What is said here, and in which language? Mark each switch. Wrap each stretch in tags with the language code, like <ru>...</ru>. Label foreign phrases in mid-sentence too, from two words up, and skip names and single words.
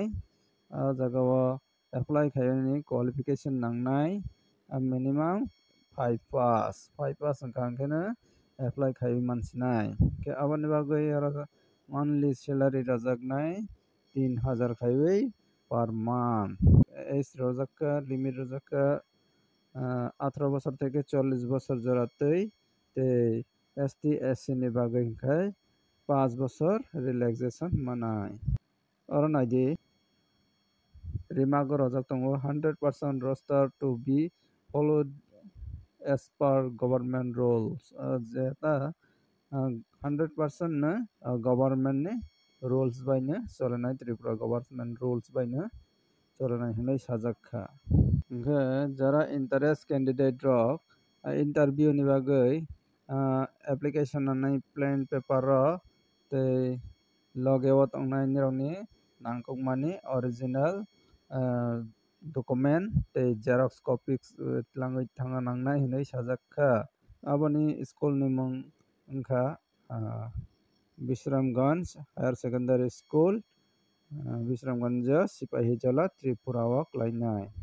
<trp>aro jagao apply khainani qualification nangnai minimum 5 pass hingkha no apply khaiwi mansinai khe aboni bagui aro</trp> <en>monthly salary</en> <trp>rojaknai 3000 khaiwi</trp> <en>per month</en> <trp>age rojakka limit rojakka 18</trp> <bn>বছর থেকে 40 বছর</bn> <trp>জোড়াতেই tei ST SC ni bagui hingkhai 5 বছর relaxation manai। oro naidi remark rojak tongo</trp> <en>100% roster to be followed as per government rules</en> <trp>jeta 100% na</trp> <en>government</en> <trp>ni rules by na solanai Tripura</trp> <en>government rules by</en> <trp>na solanai hinai sajakha hingke jara</trp> <en>interest candidate</en> <trp>rok interview ni bagai application nanai</trp> <en>plain paper</en> <trp>ro tei loge o tongnai nirokni nangkukmani</trp> <en>original document</en> <trp>tei</trp> <en>xerox copies</en> <trp>tlangoi thangna nangnai hinui sajakha aboni school ni mung wngkha Bisramganj Higher Secondary School Bisramganj Sipahijola Tripura o klainai</trp>